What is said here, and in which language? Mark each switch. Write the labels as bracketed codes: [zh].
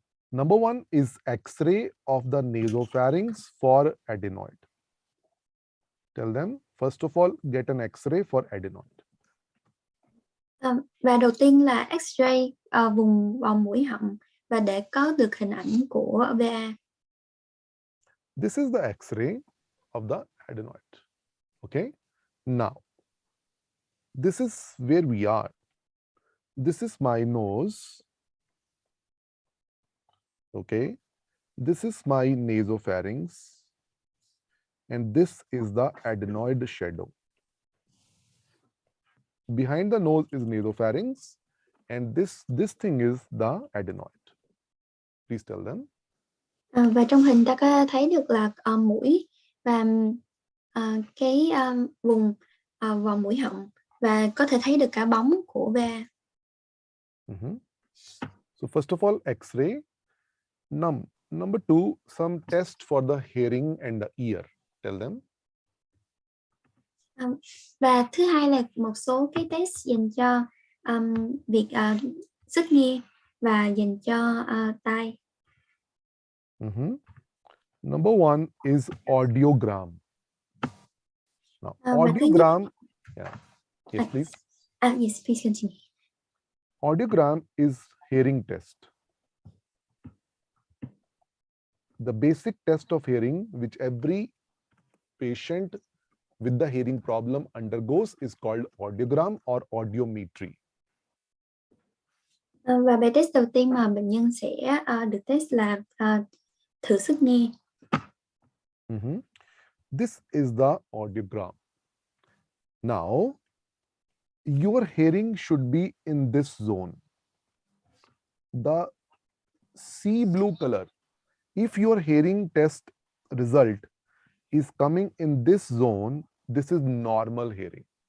[en] Number one is X-ray of the nasopharynx for adenoid. Tell them, first of all, get an X-ray for adenoid. [vi] Và đầu tiên là X-ray vùng vòng mũi họng và để có được hình ảnh của VA. [en] This is the X-ray of the adenoid. Okay. Now, this is where we are. This is my nose. Okay. This is my nasopharynx. And this is the adenoid shadow. Behind the nose is nasopharynx, and this thing is the adenoid. Please tell them. [vi] Và trong hình ta có thấy được là mũi và cái vùng vòng mũi họng và có thể thấy được cả bóng của VA. [en] So first of all, X-ray. Number two, some test for the hearing and the ear. Tell them. [vi] Và thứ hai là một số cái test dành cho việc sức nghe và dành cho tai. [en] Number one is audiogram. Now, audiogram. Yeah. Yes, please. Yes, please continue. Audiogram is hearing test. The basic test of hearing which every patient with the hearing problem undergoes is called audiogram or audiometry. [vi] Và bài test đầu tiên mà bệnh nhân sẽ được test là thử sức nghe. [en] This is the audiogram. Now, your hearing should be in this zone. The sea blue color. If your hearing test result is coming in this zone, this is normal hearing.